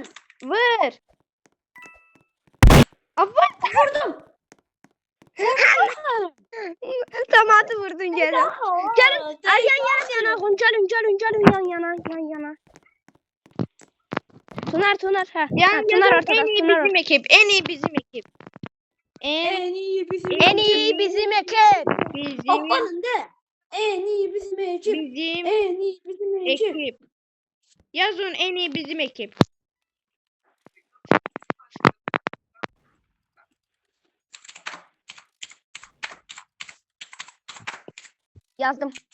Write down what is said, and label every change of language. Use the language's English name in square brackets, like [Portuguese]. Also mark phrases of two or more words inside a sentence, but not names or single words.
[Azerbaijani] vur. Avar. Vurdum. Tomatı vurdun gene. Gəlin, ay yan-yana dayanaq. Gəlin yan-yana. Tunar, hə. [Turkish] Yani [Azerbaijani] Tunar ortada. [Turkish] en iyi Tunar bizim ekip. En iyi bizim ekip. En iyi bizim En iyi bizim ekip. Bizim Hoppalın de. En iyi bizim ekip. bizim En iyi bizim ekip. ekip. Yazın en iyi bizim ekip. [Azerbaijani] Yazdım.